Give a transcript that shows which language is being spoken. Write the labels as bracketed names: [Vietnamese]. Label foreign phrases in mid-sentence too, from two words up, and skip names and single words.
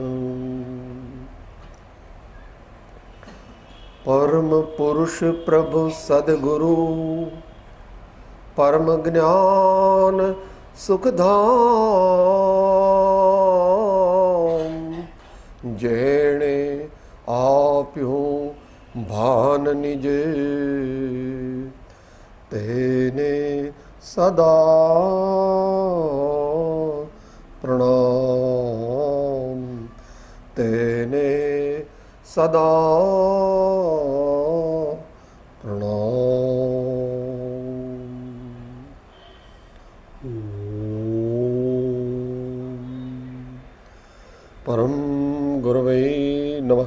[Gujarati] પરમ પુરુષ પ્રભુ સદ્ગુરુ પરમ જ્ઞાન સુખધામ જેણે આપ્યું ભાન નિજે તેને સદા પ્રણામ. તેને સદા પ્રણામ. [Sanskrit] परम गुरवे नमः.